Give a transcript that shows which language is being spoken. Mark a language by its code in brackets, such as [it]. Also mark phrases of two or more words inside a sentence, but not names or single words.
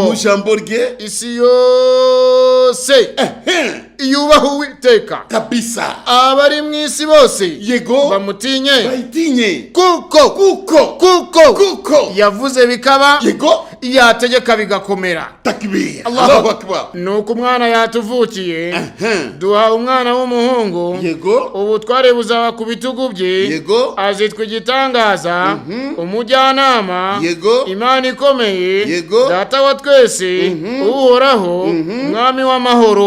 [rw] mu jambo rye. Isi yose yubaha Uwiteka kabisa. Abari mu isi bose Yego. bayitinye kuko yavuze bikaba. Yego. Yategeka bigakomera. [ar] تكبير. الله أكبر. [rw] Nuko umwana yatuvukiye. Duha umwana w'umuhungu. Yego. Ubutware buzaba ku bitugu bye. Yego. Azitwa igitangaza. Umujyanama. Yego. Imana ikomeye. Yego. Data wa twese. Uhoraho. Mwami w'amahoro.